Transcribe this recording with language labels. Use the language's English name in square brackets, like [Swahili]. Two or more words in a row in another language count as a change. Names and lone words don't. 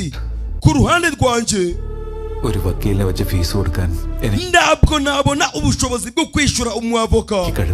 [Kinyarwanda] ku ruhande rwanjye [Malayalam] ഒരു വക്കീലിനെ വെച്ച് ഫീസ് കൊടുക്കാൻ എനിക്ക് [Kinyarwanda] ntabwo nabona ubushobozi bwo kwishyura umwavoka. [Malayalam] കഴിവില്ല